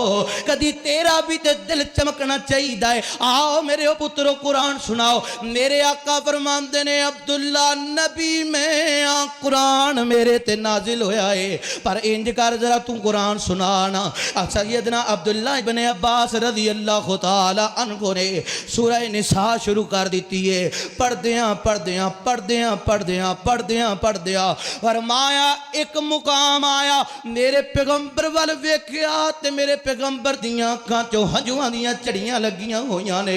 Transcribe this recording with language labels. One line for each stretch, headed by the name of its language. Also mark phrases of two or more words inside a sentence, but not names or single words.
Punjabi: کدی تیرا بھی تے دل چمکنا چاہیدا ہے، آؤ میرے پترو قرآن سناؤ. میرے آقا فرماندے نے عبداللہ نبی میں آں، قرآن میرے تے نازل ہویا ہے، پر انج کر ذرا تو قرآن سنا نا. سیدنا عبداللہ ابن عباس
Arabic: رضي الله تعالى عنه
Punjabi: نے سورہ نساء شروع کر دی ہے. پڑھدیاں فرمایا اک مقام آیا، میرے پیغمبر ول ویکھیا تے میرے پیغمبر دیاں اکھاں چوں ہنجوآں دیاں جھڑیاں لگیاں ہوئیاں نے.